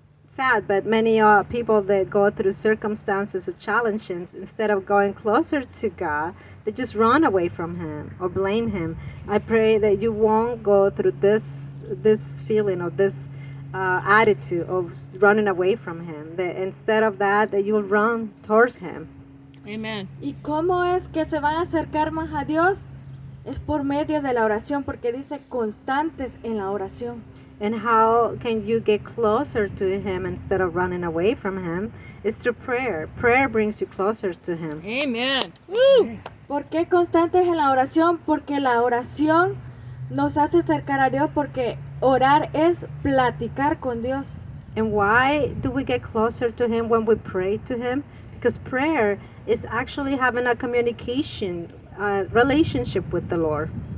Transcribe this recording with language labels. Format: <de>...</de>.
<en>sad, but many people that go through circumstances of challenges, instead of going closer to God, they just run away from Him or blame Him. I pray that you won't go through this feeling or this attitude of running away from Him. That instead of that you'll run towards Him. Amen.</en> <es>¿Y cómo es que se van a acercar más a Dios? Es por medio de la oración, porque dice constantes en la oración.</es> <en>And how can you get closer to Him instead of running away from Him? It's through prayer. Prayer brings you closer to Him. Amen. Woo!</en> <es>¿Por qué constantes en la oración? Porque la oración nos hace acercar a Dios, porque orar es platicar con Dios.</es> <en>And why do we get closer to Him when we pray to Him? Because prayer is actually having a communication relationship with the Lord.</en>